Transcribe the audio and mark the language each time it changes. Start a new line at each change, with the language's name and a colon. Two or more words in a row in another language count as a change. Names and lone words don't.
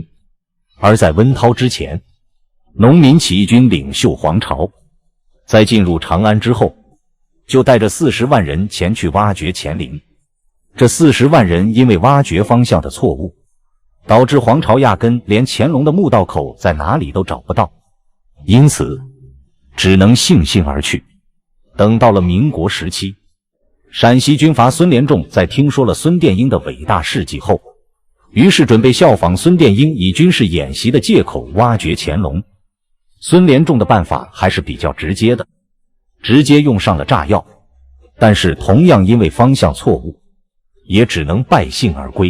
Chinese: 而在溫韜之前，農民起義軍領袖黃巢在進入長安之後，就帶着40萬人前去挖掘乾陵。這40萬人因為挖掘方向的錯誤，導致黄巢壓根連乾隆的墓道口在哪裡都找不到，因此只能悻悻而去。等到了民国时期，陕西軍阀孫連仲在聽說了孫殿英的偉大事蹟後，於是準備效仿孫殿英，以軍事演習的借口挖掘乾隆。孫連仲的辦法還是比較直接的，直接用上了炸藥，但是同樣因為方向錯誤，也只能敗興而歸。